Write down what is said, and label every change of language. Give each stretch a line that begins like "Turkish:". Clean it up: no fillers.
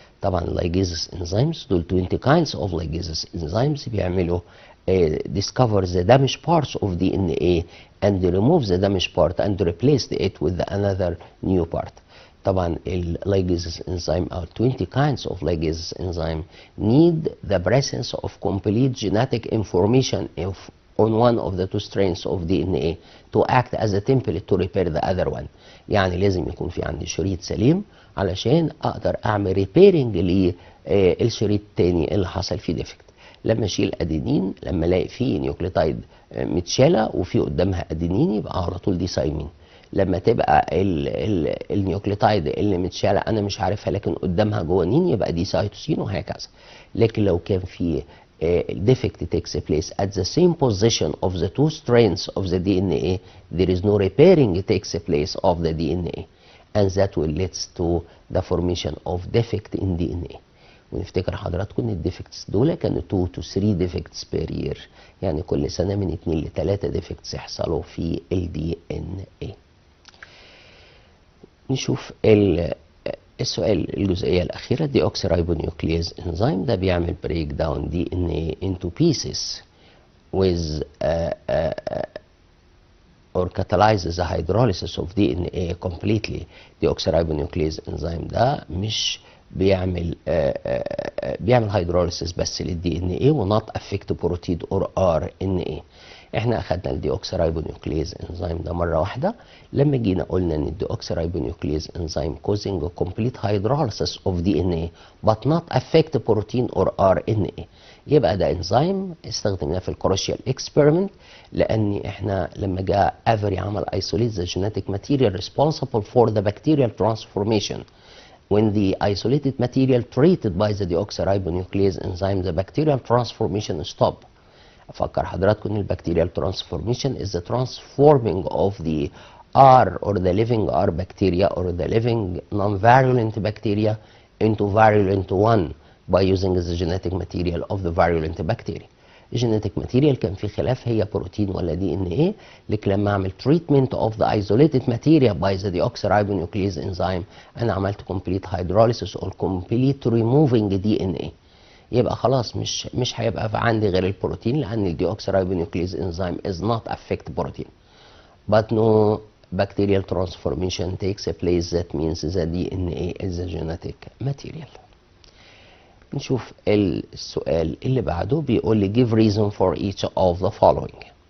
Arabic: طبعا اللايجيز انزيمز دول
English: 20 kinds of ligases enzymes بيعملوا discover the damaged parts of DNA and remove the damaged part and replace it with another new part. طبعا اللايجيز enzyme او 20 kinds of ligases enzyme need the presence of complete genetic information on one of the two strands of DNA to act as a template to repair the other one.
Arabic: يعني لازم يكون في عندي شريط سليم علشان اقدر اعمل ريبيرنج للشريط التاني اللي حصل فيه ديفكت. لما اشيل ادينين، لما الاقي فيه نيوكليوتايد متشاله وفي قدامها ادينين يبقى على طول دي سايمين. لما تبقى النيوكليوتايد اللي متشاله انا مش عارفها لكن قدامها جوانين يبقى دي سايتوسين وهكذا. لكن لو كان في
English: defect takes place at the same position of the two strands of the DNA, there is no repairing takes place of the DNA, and that will lead to the formation of defect in DNA.
Arabic: ونفتكر حضراتكم ان الديفكتس دول كانوا
English: 2 to 3 defects per year،
Arabic: يعني كل سنه من 2 ل 3 defects يحصلوا في ال DNA. نشوف السؤال الجزئيه الاخيره.
English: Deoxyribonuclease enzyme ده بيعمل break down DNA into pieces with or catalyzes the hydrolysis of DNA completely. Deoxyribonuclease enzyme ده مش بيعمل بيعمل hydrolysis بس للدي ان ايه ونوت affect protein or R N A. احنا اخدنا الديوكسيرايبونيوكليز انزيم ده مره واحده لما جينا قلنا ان الديوكسيرايبونيوكليز enzyme causing complete hydrolysis of D N A but not affect protein or R N A. يبقى ده انزيم استخدمناه في الكروشيال اكسبيرمنت لان احنا لما جاء افري عمل isolate the genetic material responsible for the bacterial transformation. When the isolated material treated by the deoxyribonuclease enzyme, the bacterial transformation stop.
Arabic: أفكر حضراتكم إن
English: البكتيريال transformation is the transforming of the R or the living R bacteria or the living non-virulent bacteria into virulent one by using the genetic material of the virulent bacteria. الجينيتيك ماتيريال كان في خلاف هي بروتين ولا دي ان ايه، لكن لما اعمل تريتمنت اوف ذا ايزوليتد ماتيريال باي ذا deoxyribonuclease انزيم انا عملت كومبليت هيدروليسيس او كومبليت ريموفينج دي ان ايه.
Arabic: يبقى خلاص مش هيبقى عندي غير البروتين لان
English: الديوكسيرايبونيوكليز enzyme is not affect protein but no bacterial transformation takes place. That means the DNA is a genetic material.
Arabic: نشوف السؤال اللي بعده بيقول لي
English: give reason for each of the following.